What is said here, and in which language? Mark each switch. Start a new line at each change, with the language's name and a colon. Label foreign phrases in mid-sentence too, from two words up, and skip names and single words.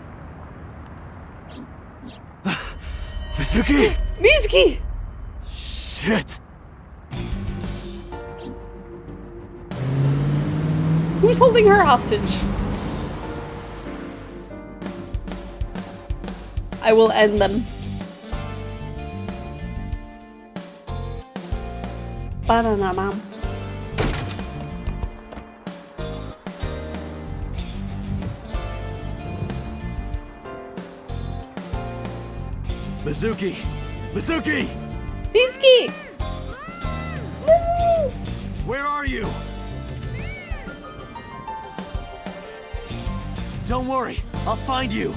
English: Mizuki! Mizuki! Shit! Who's holding her hostage? I will end them. Ba-da-na-na. Mizuki! Mizuki! Mizuki! Where are you? Don't worry, I'll find you.